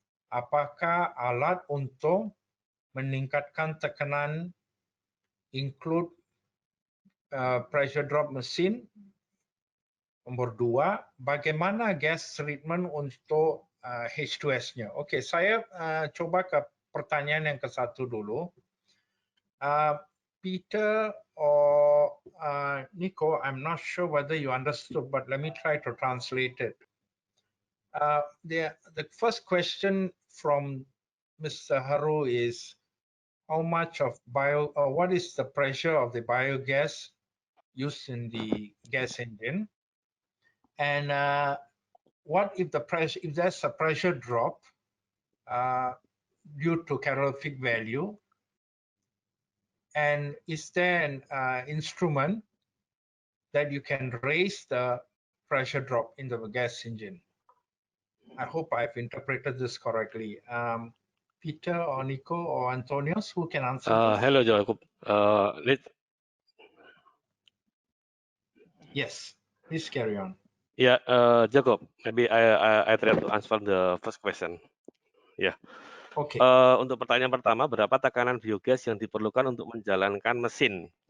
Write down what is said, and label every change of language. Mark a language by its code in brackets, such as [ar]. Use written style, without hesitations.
[id] Apakah alat untuk meningkatkan tekanan [en] include pressure drop [id] mesin? Nomor 2, bagaimana gas treatment untuk H2S-nya? Oke, saya coba ke pertanyaan yang ke-1 dulu. [en] Peter or Nico, I'm not sure whether you understood, but let me try to translate it. The first question from Mr. Haru is, how much of what is the pressure of the biogas used in the gas engine? And what if if there's a pressure drop due to calorific value? And is there an instrument that you can raise the pressure drop in the gas engine? I hope I've interpreted this correctly. Peter or Nico or Antonius, who can answer this? Hello, Jacob. Yes, please carry on. Yeah, Jacob, maybe I try to answer the first question. [id] Ya. Oke. Untuk pertanyaan pertama, berapa tekanan biogas yang diperlukan untuk menjalankan mesin?